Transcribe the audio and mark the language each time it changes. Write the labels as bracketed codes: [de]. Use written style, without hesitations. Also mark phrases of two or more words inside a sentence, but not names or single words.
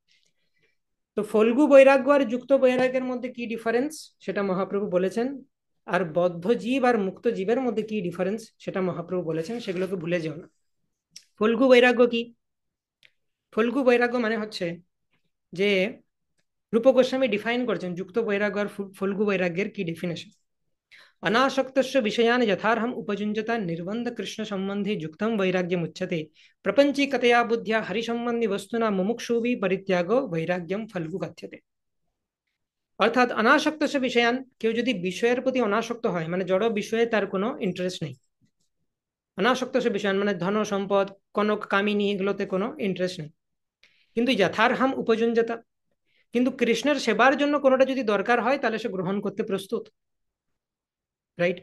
[bn] তো ফল্গু বৈরাগ্য আর যুক্ত বৈরাগ্যের মধ্যে কি ডিফারেন্স সেটা মহাপ্রভু বলেছেন, আর বদ্ধ জীব আর মুক্ত জীবের মধ্যে কি ডিফারেন্স সেটা মহাপ্রভু বলেছেন, সেগুলোকে ভুলে যেও না। ফল্গু বৈরাগ্য কি? ফল্গু বৈরাগ্য মানে হচ্ছে যে রূপ গোস্বামী ডিফাইন করছেন যুক্ত বৈরাগ্য আর ফল্গু বৈরাগ্যের কি ডেফিনেশন। [sa] अनासक्तस्य विषयान् यथार्हम् उपयुञ्जता निर्बन्ध कृष्ण सम्बन्धे युक्तं वैराग्यम् उच्यते, प्रपञ्चीकतया बुद्ध्या हरिसम्बन्धि वस्तुना मुमुक्षुभिः परित्यागो वैराग्यम फल्गु कथ्यते। [bn] অর্থাৎ [sa] অনাসক্ত বিষয়ান, [bn] কেউ যদি বিষয়ের প্রতি অনাসক্ত হয়, মানে জড় বিষয়ে তার কোনো ইন্টারেস্ট নেই, [sa] অনাসক্ত বিষয়ান [bn] মানে ধন সম্পদ কনক কামিনী এগুলোতে কোনো ইন্টারেস্ট নেই, কিন্তু [sa] যথার্হাম উপযুঞ্জতা, [bn] কিন্তু কৃষ্ণের সেবার জন্য কোনোটা যদি দরকার হয় তাহলে সে গ্রহণ করতে প্রস্তুত, রাইট?